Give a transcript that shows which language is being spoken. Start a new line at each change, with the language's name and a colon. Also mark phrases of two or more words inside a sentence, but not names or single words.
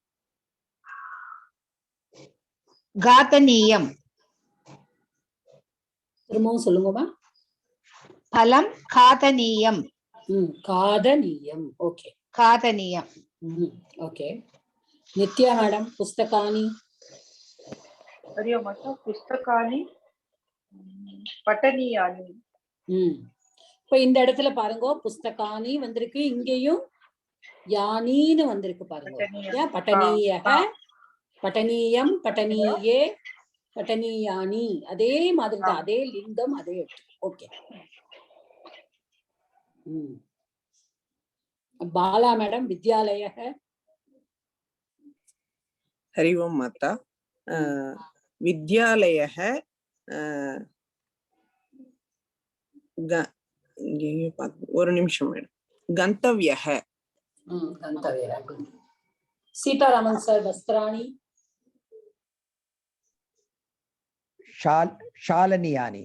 Sanskrit: காத்தனீயம்.
Tamil: திரும்பவும் சொல்லுங்கம்மா.
Sanskrit: फलं खादनीयम्. காதனீயம். ஓகே, காதனீயம்.
Tamil: ஓகே. நித்யா மேடம், புஸ்தகானி.
Sanskrit: हरि ओम अच्चा, पुस्तकानि पठनीयानि.
Tamil: இப்போ இந்த இடத்துல பாருங்க, புஸ்தகானி வந்திருக்கு, இங்கேயும் யானின்னு வந்திருக்கு பாருங்க.
Sanskrit: पठनीयः, पठनीयम्, पठनीये, पठनीयानि.
Tamil: அதே மாதிரி தான், அதே லிங்கம், அதே. ஓகே. பாலா மேடம், வித்யாலய.
Sanskrit: हरि ओम माता.
Tamil: विद्यालयः ஒரு நிமிஷம் மேடம்.
Sanskrit: கந்தவ்யः.
Tamil: கந்தவ்யः. சீதாராமன் சார், வஸ்திராணி.
Sanskrit: ஷாலனியானி.